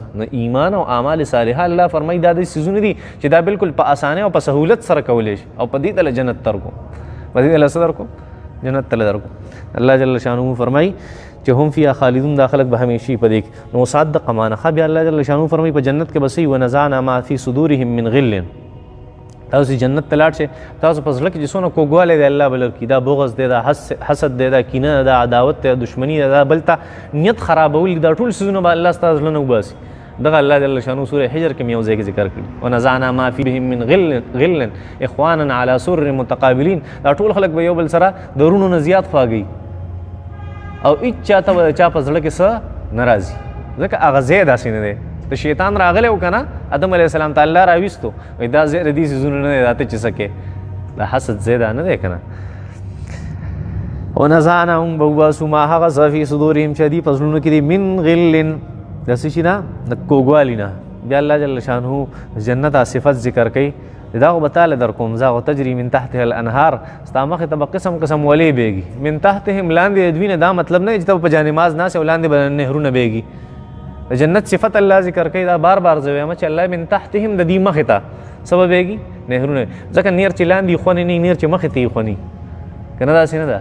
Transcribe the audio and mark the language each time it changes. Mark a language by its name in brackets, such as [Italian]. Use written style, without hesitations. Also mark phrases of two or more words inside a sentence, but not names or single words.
[Pashto] نو ایمان او اعمال صالحه الله فرمایي دا د څیزونه دي چې دا بالکل په اسانۍ او په سهولت سره کولی شي او په دې تله جنت درکو، په دې تله څه درکو؟ جنت تله درکو. الله [Arabic] جل شانه [Pashto] فرمایي چې [Arabic] هم فيها خالدون، [Pashto] دا خلک به همیشي په دې کې. نو وسعت د قمانخه بیا الله [Arabic] جل شانه [Pashto] فرمایي په جنت کې بسې [Arabic] ونزعنا ما فی صدورهم من غل. [Pashto] تاسو جنت ته لاړ شئ، تاسو په زړه کې چې څونه کوږوالی دی الله به لرکړي. دا بغض دی، دا حسد دی، دا کینه ده، دا عداوت دی، دشمني ده، دا بل ته نیت خرابول، دا ټول څیزونه به الله ستا زړه نه وباسي. دغه الله [Arabic] جل شانه [Pashto] سورې حجر کې مې یو ځای کې ذکر کړي [Arabic] ونزعنا ما فیهم من غل اخوانا علی سرر متقابلین. [Pashto] دا ټول خلک به یو بل سره درونو نه زیات خواږي او هېڅ چاته به چا په زړه کې څه نه راځي، ځکه هغه ځای داسې نه دی. د شیطان راغلی و که نه، آدم [Arabic] علیه السلام [Pashto] ته الله راویستو، وایي دا ځای د دې څیزونه نه دی، دا ته چې څه کې دا حسد ځای دا نه دی که نه. ونزعنا موږ به وباسو ما هغه څه [Arabic] فی صدورهم [Pashto] چې دي په زړونو کې دي [Arabic] من غل، [Pashto] د څه شي نه؟ د کوږوالي نه. بیا الله [Arabic] جل شانه [Pashto] جنت صفت ذکر کوي، دا خو به تاله در کوم، زه خو [Arabic] تجري من تحتها الانهار، [Pashto] ستا مخې ته به قسم قسم ولې بیږي. [Arabic] من تحتهم [Pashto] لاندې د دوی نه، دا مطلب نه چې ته په جانماز ناست او لاندې به نهرونه بیږي. د جنت صفت الله ذکر کوي، دا بار بار زه وایم چې الله [Arabic] من تحتهم [Pashto] د دې مخې ته څه به بیږي؟ نهرونه. ځکه نیر چې لاندې خونې نه، نیر چې مخې ته یې خوني که نه، داسې نه ده.